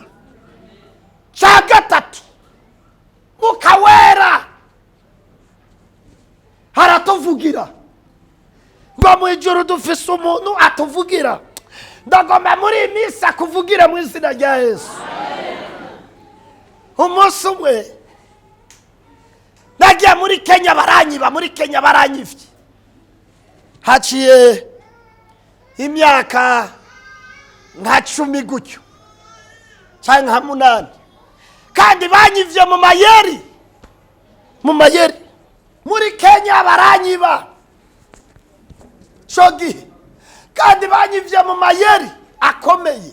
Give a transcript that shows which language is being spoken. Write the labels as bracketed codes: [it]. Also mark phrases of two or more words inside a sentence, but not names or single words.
[rn] Cya 3, Umwuka Wera aratuvugira. Ngo mu ijuru dufise umuntu atuvugira. Ndagomba muri iyi minsi akuvugira mu izina rya Yesu. Umunsi umwe nagiye muri Kenya baranyiba, muri Kenya baranyivye. Haciye imyaka nka 10 gutyo cyangwa 8, kandi banyivye mu mayeri, mu mayeri. Muri Kenya baranyiba shogi, kandi banyivye mu mayeri akomeye.